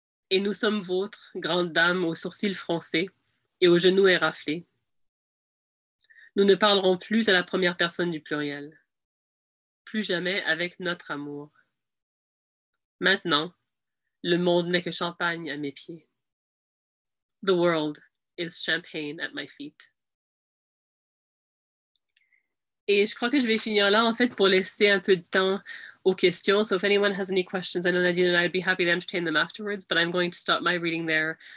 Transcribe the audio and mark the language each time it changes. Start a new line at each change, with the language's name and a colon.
French: Et nous sommes vôtres, grandes dames aux sourcils froncés et aux genoux éraflés. Nous ne parlerons plus à la première personne du pluriel. Plus jamais avec notre amour. Maintenant, le monde n'est que champagne à mes pieds.
English: The world is champagne at my feet.
French: Et je crois que je vais finir là, en fait, pour laisser un peu de temps aux questions.
English: So if anyone has any questions, I know Nadine and I'd be happy to entertain them afterwards, but I'm going to stop my reading there.